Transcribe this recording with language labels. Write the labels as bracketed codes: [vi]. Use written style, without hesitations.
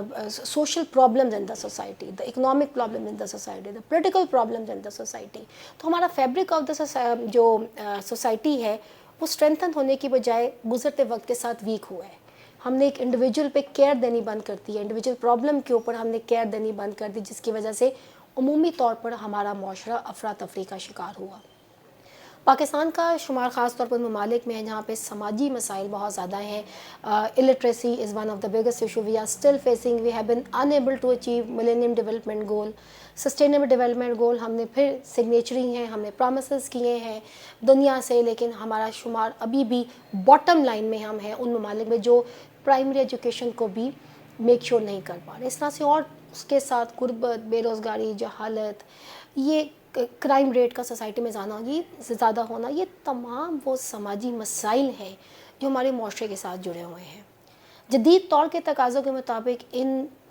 [en] Social problems in the society, the economic problem in the society, the political problems in the society. [ur] تو ہمارا fabric of the جو society ہے وہ strengthen ہونے کی بجائے گزرتے وقت کے ساتھ ویک ہوا ہے۔ ہم نے ایک انڈیویجول پہ کیئر دینی بند کر دی ہے، انڈیویجول پرابلم کے اوپر ہم نے کیئر دینی بند کر دی، جس کی وجہ سے عمومی طور پر ہمارا معاشرہ افراتفری کا شکار ہوا۔ پاکستان کا شمار خاص طور پر ممالک میں ہے جہاں پہ سماجی مسائل بہت زیادہ ہیں۔ [en] illiteracy is one of the biggest issue we are still facing. We have been unable to achieve Millennium Development Goal. [ur] Sustainable Development Goal ہم نے پھر سگنیچری ہیں، ہم نے پرومسز کیے ہیں دنیا سے، لیکن ہمارا شمار ابھی بھی باٹم لائن میں ہم ہیں ان ممالک میں جو پرائمری ایجوکیشن کو بھی میک شور نہیں کر پا رہے۔ اس طرح سے اور اس کے ساتھ غربت، بے روزگاری، جہالت، یہ کرائم ریٹ کا سوسائٹی میں زیادہ ہونا، یہ تمام وہ سماجی مسائل ہیں جو ہمارے معاشرے کے ساتھ جڑے ہوئے ہیں۔ جدید طور کے تقاضوں کے مطابق ان